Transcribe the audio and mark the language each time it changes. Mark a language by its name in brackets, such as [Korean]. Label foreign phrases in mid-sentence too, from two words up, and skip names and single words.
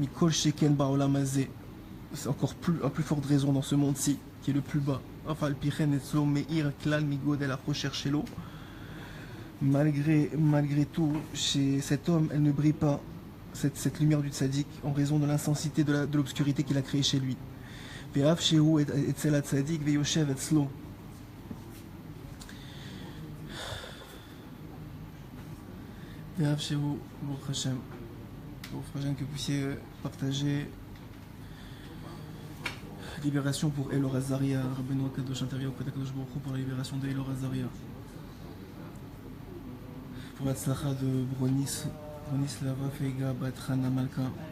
[French] C'est encore à plus forte raison dans ce monde-ci, qui est le plus bas. Malgré tout, chez cet homme, elle ne brille pas, cette lumière du tzaddik, en raison de l'intensité de l'obscurité qu'il a créée chez lui. [Hebrew] ואף שהוא אצל הצדיק ויושב אצלו. ואף שהוא, ברוך השם, [French] que vous puissiez partager libération pour Elor Azaria, Rabbeinu Akadosh intervient auprès d'Akadosh Baruch Hu pour la libération de Elor Azaria. Pour la tzlacha de Bronislava Feiga Bat Chana Malka.